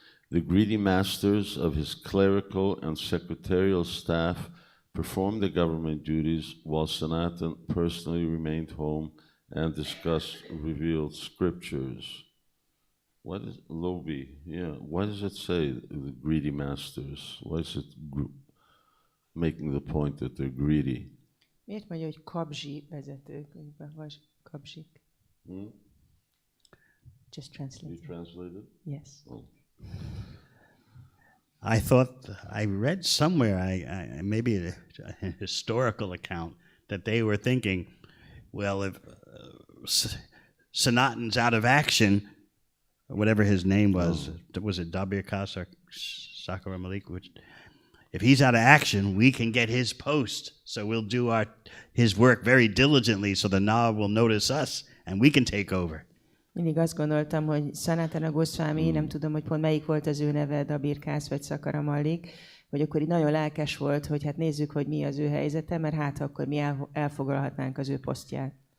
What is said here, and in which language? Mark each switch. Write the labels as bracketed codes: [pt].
[en] The greedy masters of his clerical and secretarial staff performed the government duties while Sanatan personally remained home and discussed revealed scriptures. What is Lobi? Yeah, why does it say the greedy masters? Why is it making the point that they're greedy? [hu] Miért mondja, hogy kabzsi vezetők, vagy kabzsik? [en] Just translate. You translated? Yes. Oh. I thought I read somewhere, maybe a historical account, that they were thinking, well, if Sanatan's out of action, whatever his name was it Dabirkas or Sakara Malik? If he's out of action, we can get his post. So we'll do his work very diligently so the Nawab will notice us and we can take over. [hu] Mindig azt gondoltam, hogy Sanatana Gosvāmī, nem tudom, hogy pont melyik volt az ő neve, Dabirkas vagy Sakara Malik, hogy akkor így nagyon lelkes volt, hogy hát nézzük, hogy mi az ő helyzete, mert hát akkor mi elfoglalhatnánk az ő posztját.